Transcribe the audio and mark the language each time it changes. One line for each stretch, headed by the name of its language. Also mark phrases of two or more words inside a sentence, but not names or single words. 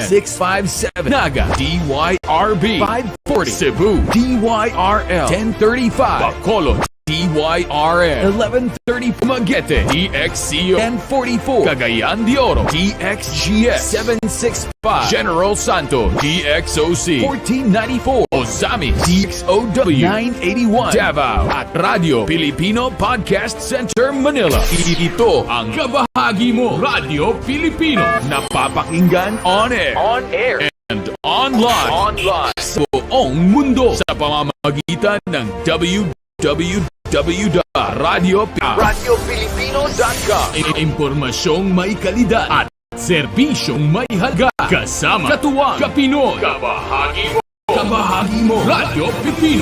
Filipino: 657 Naga DYRB 540 Cebu DYRL 1035 Bacolod DYRL 1130 Dumaguete DXCO 1044 Cagayan de Oro DXGS 765 General Santo DXOC 1494 Ozami DXOW 981 Davao at Radyo Pilipino Podcast Center Manila. Ito ang kabahagi mo Radyo Pilipino, napapakinggan
English: on air and online
Filipino: sa buong mundo sa pamamagitan ng www.radiopilipino.com. Impormasyong may kalidad at serbisyong may halaga kasama katuwang kapinoy. Kabahagi mo Radyo Pilipino.